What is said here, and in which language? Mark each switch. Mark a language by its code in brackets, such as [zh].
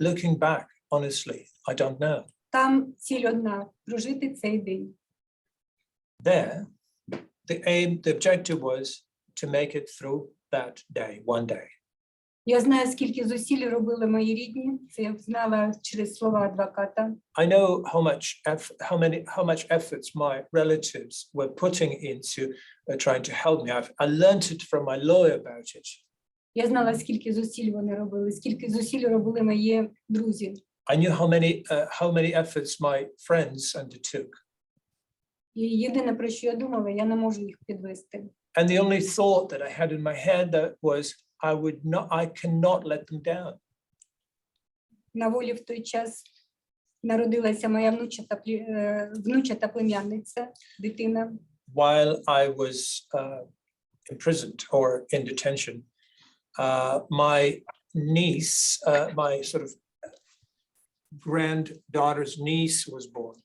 [en] Looking back, honestly, I don't know. [uk] Там ціль одна – прожити цей день. [en] There, the objective was to make it through that day, one day. [uk] Я знаю, скільки зусиль робили мої рідні. Це я знала через слова адвоката. [en] I know how much efforts my relatives were putting into trying to help me. I learned it from my lawyer about it. [uk] Я знала, скільки зусиль вони робили, скільки зусиль робили мої друзі. [en] I knew how many efforts my friends undertook. [uk] І єдине, про що я думала, я не можу їх підвести. [en] And the only thought that I had in my head that was, I cannot let them down. [uk] На волі в той час народилася моя внучата племянниця, дитина. [en] While I was imprisoned or in detention, my niece, my sort of granddaughter's niece was born.